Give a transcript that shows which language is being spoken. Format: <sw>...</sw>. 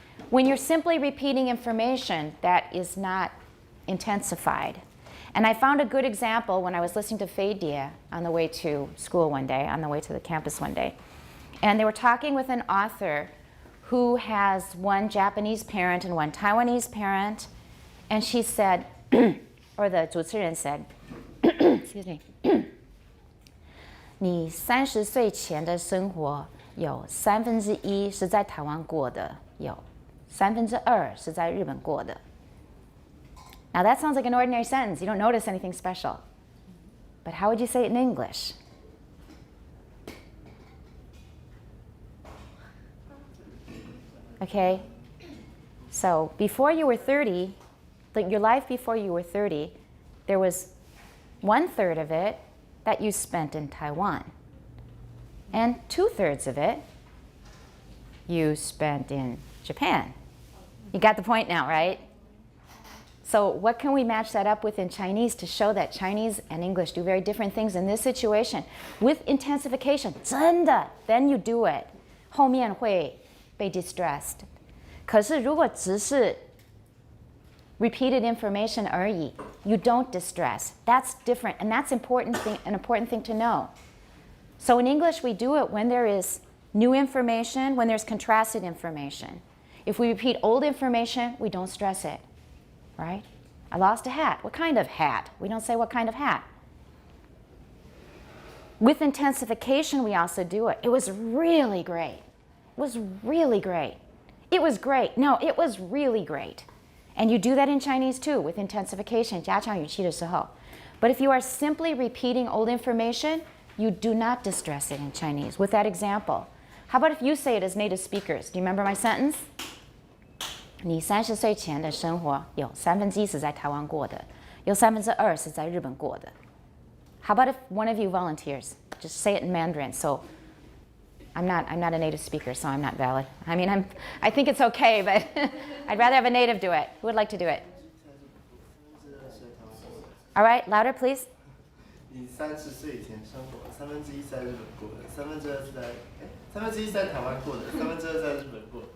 <en>When you're simply repeating information that is not intensified. And I found a good example when I was listening to Fei Die on the way to school one day, on the way to the campus one day. And they were talking with an author who has one Japanese parent and one Taiwanese parent. And she said, or the</en> <zh>主持人</zh> <en>said, excuse me,</en> <zh>你30岁前的生活有1/3是在台湾过的，有2/3是在日本过的。</zh> <en>Now that sounds like an ordinary sentence. You don't notice anything special. But how would you say it in English? Okay? So before you were 30, your life before you were 30, there was 1/3 of it that you spent in Taiwan. And 2/3 of it you spent in Japan. You got the point now, right? So what can we match that up with in Chinese to show that Chinese and English do very different things in this situation? With intensification,</en> <zh>真的,</zh> <en>then you do it.</en> <zh>后面会被</zh> <en>distressed.</en> <zh>可是如果只是</zh> <en>repeated information</en> <zh>而已,</zh> <en>you don't distress. That's different, and that's an important thing to know. So in English, we do it when there is new information, when there's contrasted information. If we repeat old information, we don't stress it, right? I lost a hat. What kind of hat? We don't say what kind of hat. With intensification, we also do it. It was really great. It was really great. It was great. No, it was really great. And you do that in Chinese too, with intensification,</en> <zh>加强语气的时候.</zh> <en>But if you are simply repeating old information, you do not distress it in Chinese. With that example, how about if you say it as native speakers? Do you remember my sentence?</en> <zh>你30岁前的生活有1/3是在台湾过的，有2/3是在日本过的.</zh> <en>How about if one of you volunteers? Just say it in Mandarin. So I'm not a native speaker, so I'm not valid. I mean, I think it's okay, but I'd rather have a native do it. Who would like to do it? All right, louder, please.</en> <zh>你30岁以前生活1/3在日本过的，2/3是在3/1在台湾过的，2/3在日本过的。</zh>